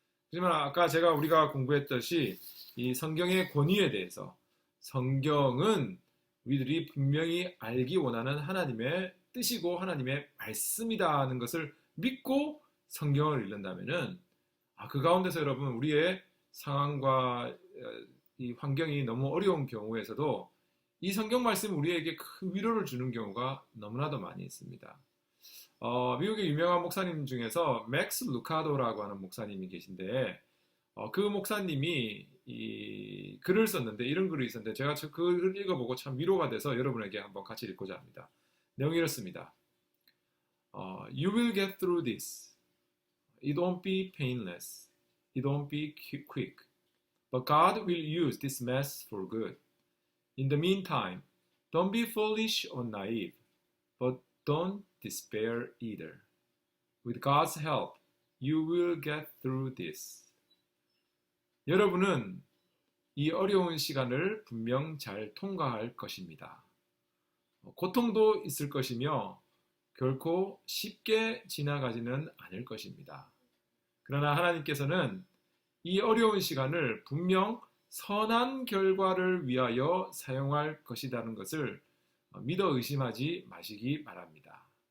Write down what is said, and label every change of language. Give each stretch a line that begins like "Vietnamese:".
Korean: 하지만 아까 우리가 공부했듯이 이 성경의 권위에 대해서 성경은 우리들이 분명히 알기 원하는 하나님의 뜻이고 하나님의 말씀이다 하는 것을 믿고 성경을 읽는다면은 그 가운데서 여러분 우리의 상황과 이 환경이 너무 어려운 경우에서도 이 성경 말씀이 우리에게 큰 위로를 주는 경우가 너무나도 많이 있습니다. 미국의 유명한 목사님 중에서 맥스 루카도라고 하는 목사님이 계신데 그 목사님이 이 글을 썼는데 이런 글이 있었는데 제가 그 글을 읽어보고 참 위로가 돼서 여러분에게 한번 같이 읽고자 합니다. 내용이 이렇습니다.
English: You will get through this. It won't be painless. It won't be quick. But God will use this mess for good. In the meantime, don't be foolish or naive, but don't despair either. With God's help, you will get through this.
Korean: 여러분은 이 어려운 시간을 분명 잘 통과할 것입니다. 고통도 있을 것이며 결코 쉽게 지나가지는 않을 것입니다. 그러나 하나님께서는 이 어려운 시간을 분명 선한 결과를 위하여 사용할 것이라는 것을 믿어 의심하지 마시기 바랍니다.